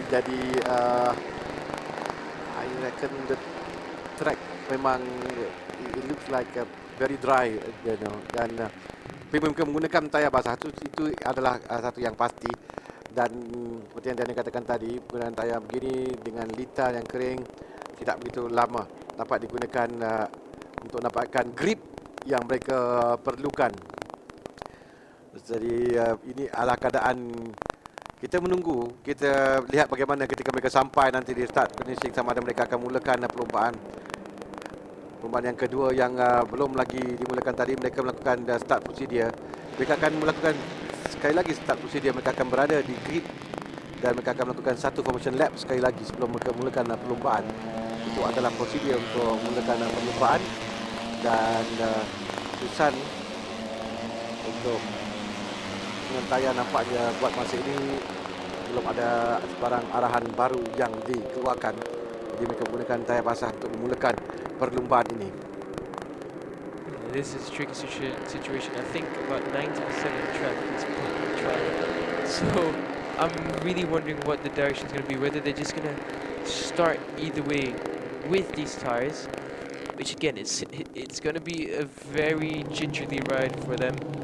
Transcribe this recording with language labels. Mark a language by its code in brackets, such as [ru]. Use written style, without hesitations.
[en] Jadi I reckon the track memang it looks like very dry, you know. [ms] Dan mereka menggunakan tayar basah itu adalah satu yang pasti. Dan seperti yang Daniel katakan tadi, penggunaan tayar begini dengan litar yang kering tidak begitu lama dapat digunakan untuk dapatkan grip yang mereka perlukan. Jadi ini adalah keadaan. Kita menunggu, kita lihat bagaimana ketika mereka sampai nanti di start finishing, sama ada mereka akan mulakan perlumbaan yang kedua yang belum lagi dimulakan tadi. Mereka melakukan start procedure. Mereka akan melakukan sekali lagi start procedure. Mereka akan berada di grid dan mereka akan melakukan satu formation lap sekali lagi sebelum mereka mulakan perlumbaan. Itu adalah prosedur untuk mulakan perlumbaan. Dan keputusan untuk dengan tayar nampaknya buat masa ini belum ada sebarang arahan baru yang dikeluarkan. Jadi mereka menggunakan tayar basah untuk memulakan perlumbaan ini. [en] This is a tricky situation. I think about 90% of the track is public track. So I'm really wondering what the direction is going to be, whether they're just going to start either way with these tires, which again, it's going to be a very gingerly ride for them.